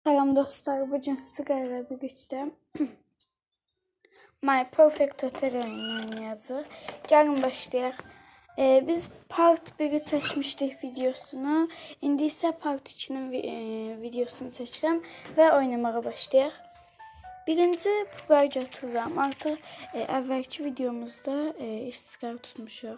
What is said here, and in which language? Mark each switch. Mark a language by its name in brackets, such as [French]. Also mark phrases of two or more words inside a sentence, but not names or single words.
[Turkish] Salam dostlar, bugün sizlerle birlikte My Perfect Hotel oyununu oynayacağız. [Azerbaijani] Gəlin başlayaq. Biz part 1'i seçmişdik videosunu. İndi isə part 2'nin videosunu seçirəm və oynamağa başlayaq. Birinci pullar götürürəm. Artıq əvvəlki videomuzda istiqrar tutmuşuq.